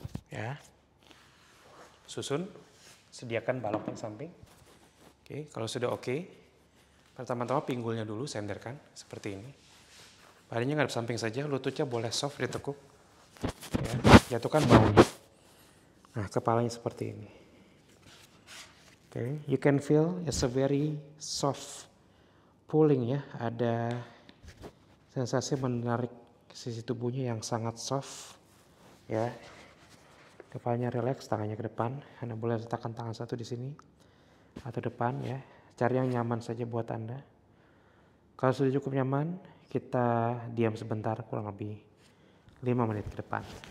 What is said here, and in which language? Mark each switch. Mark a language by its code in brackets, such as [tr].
[id] Ya. Susun. Sediakan balok yang samping. Oke, kalau sudah oke. Pertama-tama pinggulnya dulu senderkan seperti ini. Badannya ngadep samping saja, lututnya boleh soft ditekuk. Ya, jatuhkan bahunya. Nah, kepalanya seperti ini. [en] Oke, you can feel it's a very soft pulling ya. [id] Ada sensasi menarik sisi tubuhnya yang sangat soft. Ya, kepalanya relax, tangannya ke depan. Anda boleh letakkan tangan satu di sini atau depan ya. Cari yang nyaman saja buat Anda. Kalau sudah cukup nyaman, kita diam sebentar kurang lebih 5 menit ke depan.